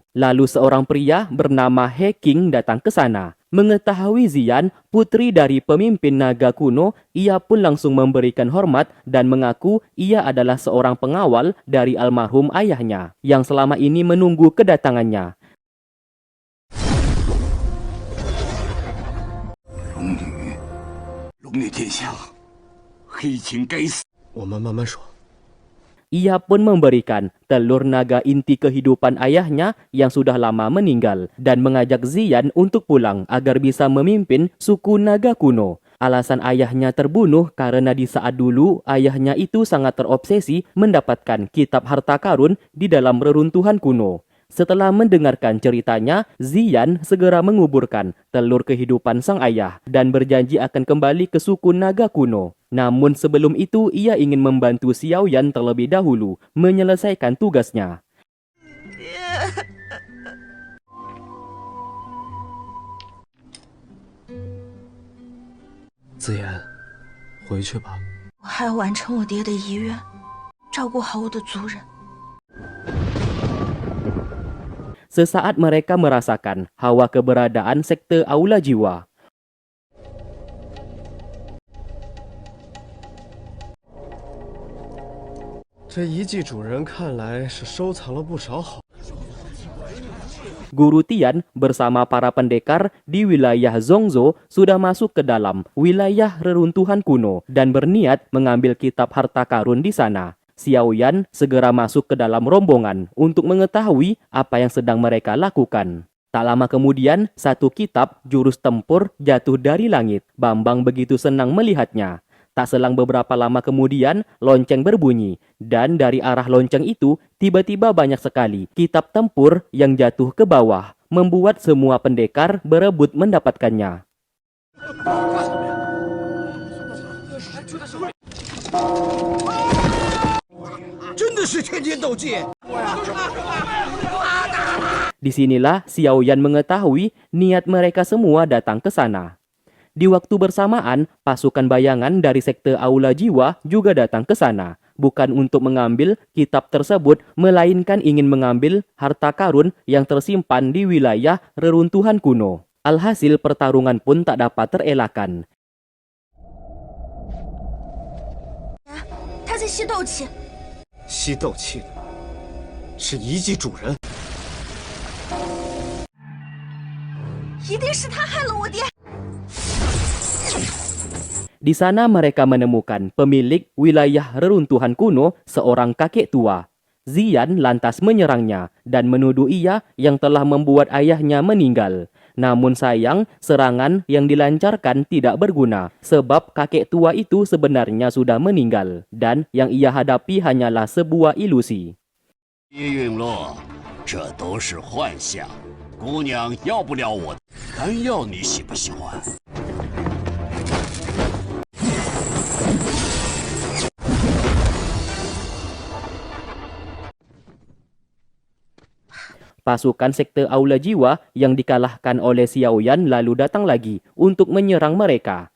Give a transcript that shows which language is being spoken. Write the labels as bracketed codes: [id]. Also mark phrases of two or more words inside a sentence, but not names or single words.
[id] Lalu seorang pria bernama He King datang ke sana. Mengetahui Ziyan, putri dari pemimpin naga kuno, ia pun langsung memberikan hormat dan mengaku ia adalah seorang pengawal dari almarhum ayahnya yang selama ini menunggu kedatangannya. [zh] 龙女殿下，黑青该死！我们慢慢说。 [id] Ia pun memberikan telur naga inti kehidupan ayahnya yang sudah lama meninggal dan mengajak Ziyan untuk pulang agar bisa memimpin suku naga kuno. Alasan ayahnya terbunuh karena di saat dulu ayahnya itu sangat terobsesi mendapatkan kitab harta karun di dalam reruntuhan kuno. Setelah mendengarkan ceritanya, Ziyan segera menguburkan telur kehidupan sang ayah dan berjanji akan kembali ke suku naga kuno. Namun sebelum itu, ia ingin membantu Xiaoyan terlebih dahulu menyelesaikan tugasnya. [zh] 子言，回去吧。我还要完成我爹的遗愿，照顾好我的族人。 [id] Sesaat mereka merasakan hawa keberadaan sekte Aula Jiwa. [zh] 这遗迹主人看来是收藏了不少好。 [id] Guru Tian bersama para pendekar di wilayah Zhongzhou sudah masuk ke dalam wilayah reruntuhan kuno dan berniat mengambil kitab harta karun di sana. Xiaoyan segera masuk ke dalam rombongan untuk mengetahui apa yang sedang mereka lakukan. Tak lama kemudian, satu kitab jurus tempur jatuh dari langit. Bambang begitu senang melihatnya. Tak selang beberapa lama kemudian, lonceng berbunyi. Dan dari arah lonceng itu, tiba-tiba banyak sekali kitab tempur yang jatuh ke bawah, membuat semua pendekar berebut mendapatkannya. [zh] 真的是天天斗技。 [id] Disinilah Xiaoyan mengetahui niat mereka semua datang ke sana. Di waktu bersamaan, pasukan bayangan dari sekte Aula Jiwa juga datang ke sana. Bukan untuk mengambil kitab tersebut, melainkan ingin mengambil harta karun yang tersimpan di wilayah reruntuhan kuno. Alhasil pertarungan pun tak dapat terelakkan. [zh] 他在吸斗气，吸斗气的是遗迹主人。一定是他害了我爹。 [id] Di sana mereka menemukan pemilik wilayah reruntuhan kuno, seorang kakek tua. Ziyan lantas menyerangnya dan menuduh ia yang telah membuat ayahnya meninggal. Namun sayang, serangan yang dilancarkan tidak berguna sebab kakek tua itu sebenarnya sudah meninggal dan yang ia hadapi hanyalah sebuah ilusi. [zh] 叶陨落，这都是幻象。姑娘要不了我，干药你喜不喜欢？ [id] Pasukan sekte Aula Jiwa yang dikalahkan oleh Xiaoyan lalu datang lagi untuk menyerang mereka.